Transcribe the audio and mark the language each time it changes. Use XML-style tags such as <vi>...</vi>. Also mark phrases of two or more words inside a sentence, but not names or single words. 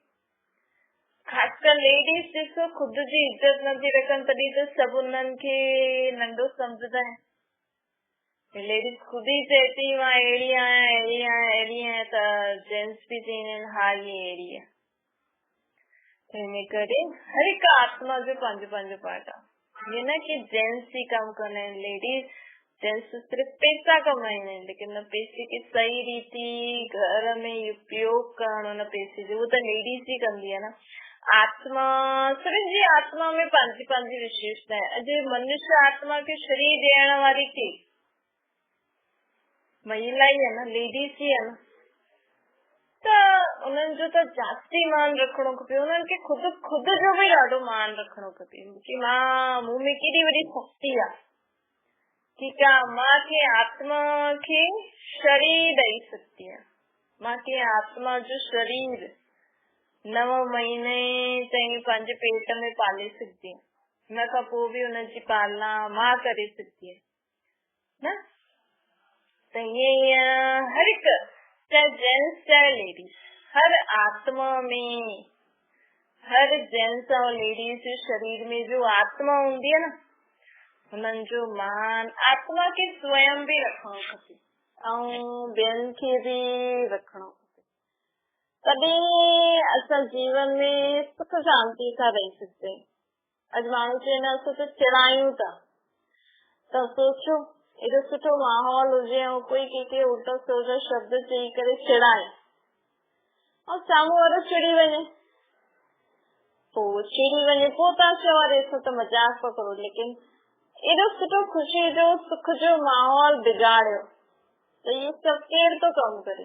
<sd>ख़ासकर लेडीज़ ॾिसो खुद जी इज़त नथी रखनि, तॾहिं त सभु उन्हनि खे नंढो सम्झंदा आहिनि। लेडीज़ खुद ई चए थी मां अहिड़ी आहियां अहिड़ी आहियां अहिड़ी आहियां, त जेंट्स बि चवंदा आहिनि हा ये अहिड़ी आहे। हिन करे हर हिकु आत्मा जो पंहिंजो पंहिंजो पार्ट आहे। ये न कि जेंट्स ही कम कंदा आहिनि,</sd> <en>ladies gents</en> <sd>सिर्फ पैसा कमाईंदा आहिनि, लेकिन न पैसे खे सही रीति घर में उपयोग करणो, न पैसे जो, वो त लेडीज ही कंदी आहे न। आत्मा, सभिनि जी आत्मा में पंहिंजी पंहिंजी विशेषता आहे। अॼु मनुष्य आत्मा खे शरीर ॾियण वारी के महिला</sd> <hi>ही है न,</hi> <sd>लेडीज</sd> <hi>ही है न,</hi> <sd>त उन्हनि जो त जास्ती मान रखणो खपे। उन्हनि खे खुद जो बि ॾाढो मान रखणो खपे कि मां मूं में केॾी वॾी शक्ति आहे। ठीकु आहे, मां के आत्मा खे शरीर ॾेई सघंदी आहियां, मां के आत्मा जो शरीर 9 महीने ताईं पंहिंजे पेट में पाले सघंदी आहियां, हुन खां पोइ बि हुनजी पालना मां करे सघंदी आहियां न। त ईअं हर हिकु, चाहे जेंट्स चाहे लेडीज, हर आत्मा में, हर जेंट्स और लेडीज जे शरीर में जो आत्मा हूंदी आहे न, हुननि जो मान आत्मा खे स्वयं बि रखणो खपे ऐं ॿियनि खे बि रखणो खपे। तॾहिं असां जीवन में सुख शांति सां रही सघंदा आहियूं। अॼु माण्हू चवंदा असां त चिड़ायूं था, त सोचो एॾो सुठो माहौल हुजे ऐं कोई कंहिंखे उल्टा सुल्टा शब्द चई करे चिड़ाए ऐं साम्हूं वारो चिड़ी वञे, पोइ तव्हां चओ अरे असां त मज़ाक पिया करो, लेकिन एॾो सुठो ख़ुशी जो सुख जो माहौल बिगाड़ियो, त इहो सभु केरु थो कमु करे?</sd>